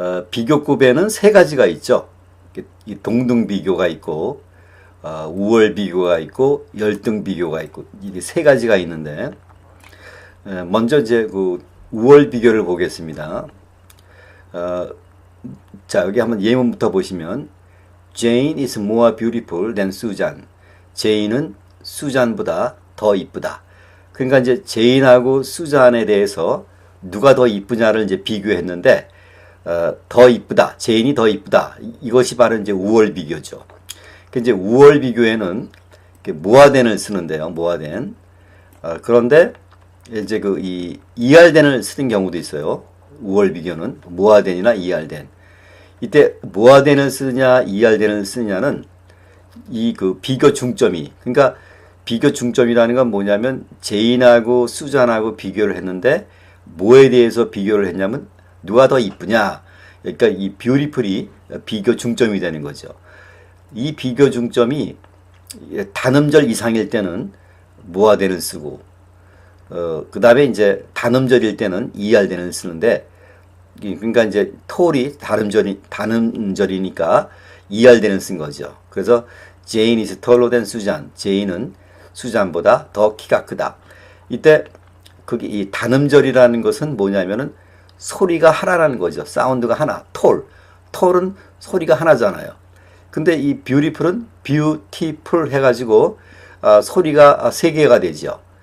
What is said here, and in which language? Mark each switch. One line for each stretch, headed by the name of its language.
Korean: 비교급에는 세 가지가 있죠. 이 동등 비교가 있고, 우월 비교가 있고, 열등 비교가 있고, 이게 세 가지가 있는데, 먼저 이제 그 우월 비교를 보겠습니다. 자, 여기 한번 예문부터 보시면,
English: Jane is more beautiful than Susan.
Korean: 제인은 수잔보다 더 이쁘다. 그러니까 이제 제인하고 수잔에 대해서 누가 더 이쁘냐를 이제 비교했는데, 더 이쁘다, 제인이 더 이쁘다. 이것이 바로 이제 우월 비교죠. 이제 우월 비교에는 모아된을 쓰는데요, 모아된. 그런데 이제 그 이 이알된을 쓰는 경우도 있어요. 우월 비교는 모아된이나 이알된. 이때 모아된을 쓰느냐, 이알된을 쓰느냐는 이 그 비교 중점이, 그러니까 비교 중점이라는 건 뭐냐면 제인하고 수잔하고 비교를 했는데 뭐에 대해서 비교를 했냐면 누가 더 이쁘냐. 그러니까 이 뷰티풀이 비교 중점이 되는 거죠. 이 비교 중점이 단음절 이상일 때는 모아된을 쓰고, 그 다음에 이제 단음절일 때는 이알된을 쓰는데, 그러니까 이제 톨이 단음절이니까 이알된을 쓴 거죠.
English: 그래서 Jane is taller than Susan.
Korean: 제인은 수잔보다 더 키가 크다. 이때 그게 이 단음절이라는 것은 뭐냐면은 소리가 하나라는 거죠. 사운드가 하나. 톨은 소리가 하나잖아요. 근데 이 beautiful은 beautiful 해가지고 소리가 세 개가 되죠.